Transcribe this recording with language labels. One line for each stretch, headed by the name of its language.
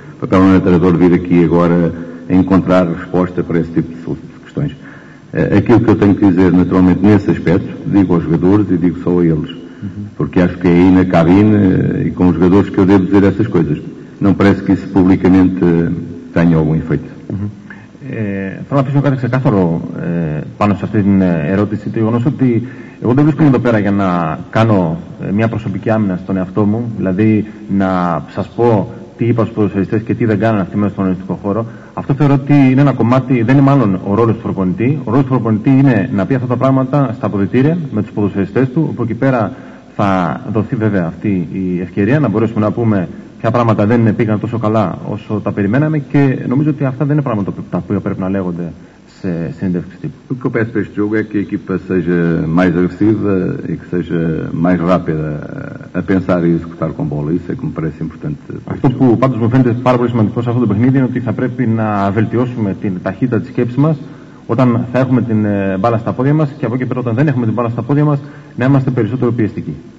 Portuguese: O papel não é do treinador vir aqui agora a encontrar resposta para esse tipo de questões. Aquilo que eu tenho que dizer, naturalmente, nesse aspecto, digo aos jogadores e digo só a eles, porque acho que é aí na cabine e com os jogadores que eu devo dizer essas coisas. não parece que isso publicamente tenha algum efeito.
Greek: Θέλω να αφήσω κάτι ξεκάθαρο πάνω σε αυτή την ερώτηση. Το γεγονός ότι εγώ δεν βρίσκομαι εδώ πέρα για να κάνω μια προσωπική άμυνα στον εαυτό μου, δηλαδή να σας πω τι είπα στους ποδοσφαιριστές και τι δεν κάνανε αυτοί μέσα στον αγωνιστικό χώρο. Αυτό θεωρώ ότι είναι ένα κομμάτι, δεν είναι μάλλον ο ρόλος του προπονητή. Ο ρόλος του προπονητή είναι να πει αυτά τα πράγματα στα αποδυτήρια με τους ποδοσφαιριστές του, όπου εκεί πέρα θα δοθεί βέβαια αυτή η ευκαιρία να μπορέσουμε να πούμε ποια πράγματα δεν πήγαν τόσο καλά όσο τα περιμέναμε και νομίζω ότι αυτά δεν είναι πράγματα τα οποία πρέπει να λέγονται σε συνέντευξη τύπου.
Portuguese: O que eu peço para este jogo é que a equipa seja mais agressiva e que seja mais rápida a pensar e executar com bola. Isso é que me parece importante.
Greek: Αυτό που πάντως μου φαίνεται πάρα πολύ σημαντικό σε αυτό το παιχνίδι είναι ότι θα πρέπει να βελτιώσουμε την ταχύτητα της σκέψης μας όταν θα έχουμε την μπάλα στα πόδια μας και από εκεί πέρα όταν δεν έχουμε την μπάλα στα πόδια μας να είμαστε περισσότερο πιεστικοί.